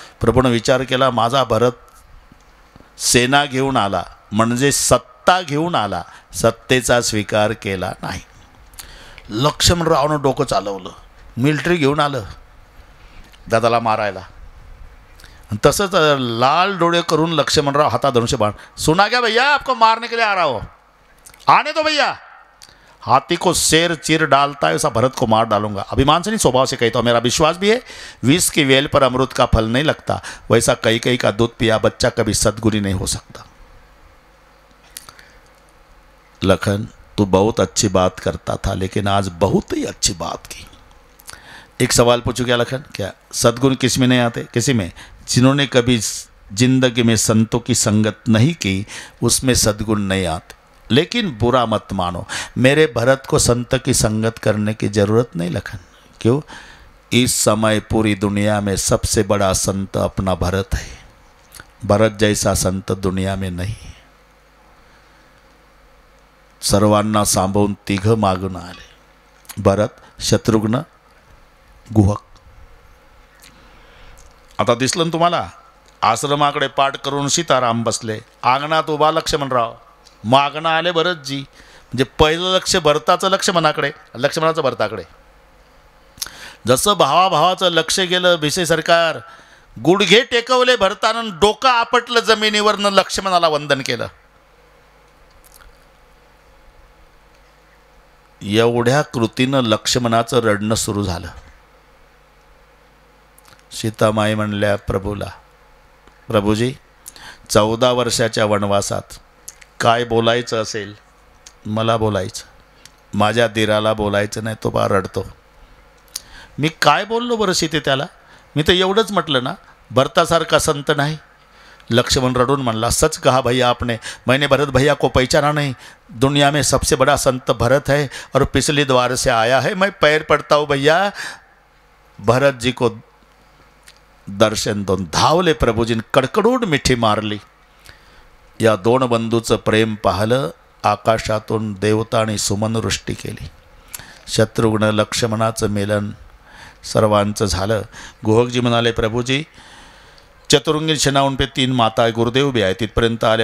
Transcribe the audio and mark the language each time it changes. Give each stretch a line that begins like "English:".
Marathi: प्रभूने विचार केला, माझा भरत सेना घेऊन आला म्हणजे सत्ता घेऊन आला, सत्तेचा स्वीकार केला नाही। लक्ष्मणरावनं डोकं चालवलं, मिलिटरी घेऊन आलं दादाला मारायला। तसंच लाल डोळे करून लक्ष्मणराव हातात धनुष्य बाण,
Hindi: सुना क्या भैया, आपको मारने के लिए आ रहा हो, आने दो भैया। हाथी को शेर चीर डालता है, ऐसा भरत को मार डालूंगा। अभिमान से नहीं, स्वभाव से कहता हूँ, मेरा विश्वास भी है, विष की वेल पर अमृत का फल नहीं लगता, वैसा कई कई का दूध पिया बच्चा कभी सद्गुणी नहीं हो सकता। लखन, तू बहुत अच्छी बात करता था, लेकिन आज बहुत ही अच्छी बात की। एक सवाल पूछूं क्या लखन? क्या सद्गुण किस में नहीं आते? किसी में? जिन्होंने कभी जिंदगी में संतों की संगत नहीं की, उसमें सद्गुण नहीं आते। लेकिन बुरा मत मानो, मेरे भरत को संत की संगत करने की जरूरत नहीं लखन। क्यों? इस समय पूरी दुनिया में सबसे बड़ा संत अपना भरत है। भरत जैसा संत दुनिया में नहीं।
Marathi: सर्वांना सांभाळून तिघ मागून आले, भरत, शत्रुघ्न, गुहक। आता दिसलं तुम्हाला? आश्रमाकडे पाठ करून सीताराम बसले, अंगणात उभा लक्ष्मणराव, मागणं आले भरतजी। म्हणजे पहिलं लक्ष भरताचं लक्ष्मणाकडे, लक्ष्मणाचं भरताकडे। जसं भावाभावाचं लक्ष गेलं, भिसे सरकार गुडघे टेकवले भरतानं, डोकं आपटलं जमिनीवरनं, लक्ष्मणाला वंदन केलं। एवढ्या कृतीनं लक्ष्मणाचं रडणं सुरू झालं। सीतामाई म्हणल्या प्रभूला, प्रभूजी 14 वर्षाच्या वनवासात काय बोलायचं असेल मला बोलायचं, माझ्या दिराला बोलायचं नाही, तो बा रडतो। मी काय बोललो बरं सीते त्याला? मी तर एवढंच म्हटलं ना, भरतासारखा संत नाही, लक्ष्मण रडून म्हणला,
Hindi: सच कहा भैया आपने, मैंने भरत भैया को पहचाना नहीं। दुनिया में सबसे बड़ा संत भरत है और पिछले द्वार से आया है। मैं पैर पड़ता हूँ भैया, भरत जी को दर्शन दोन।
Marathi: धावले प्रभूजीने कडकडून मिठी मारली। या दोन बंधूचं प्रेम पाहलं, आकाशातून देवतांनी सुमनवृष्टी केली। शत्रुघ्न लक्ष्मणाचं मिलन सर्वांचं झालं। गोहकजी म्हणाले, प्रभूजी चतुरंगी शनावून पे 3 माता आहे, गुरुदेव बी आहे। तिथपर्यंत आले।